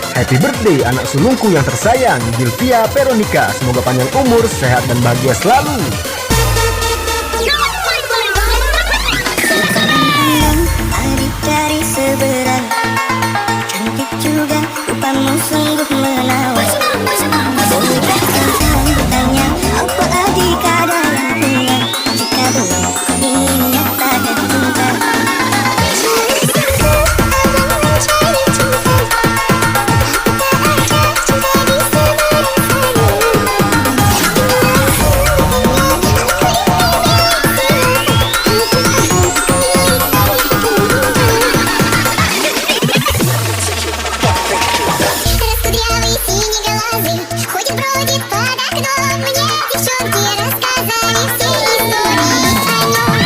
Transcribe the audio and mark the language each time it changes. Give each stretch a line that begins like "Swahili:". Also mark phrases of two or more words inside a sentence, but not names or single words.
English: Happy birthday
Indonesian: anak sulungku yang tersayang, Gilvia Veronica. Semoga panjang umur, sehat dan bahagia selalu. Adik dari seberang, cantik juga, rupamu sungguh menawan. Bolehkah engkau bertanya, apa adik ada yang punya? Jika belum, ku ingin nyatakan cinta.
Russian: Ходит, бродит по окном, мне девчонки рассказали все истории о нем.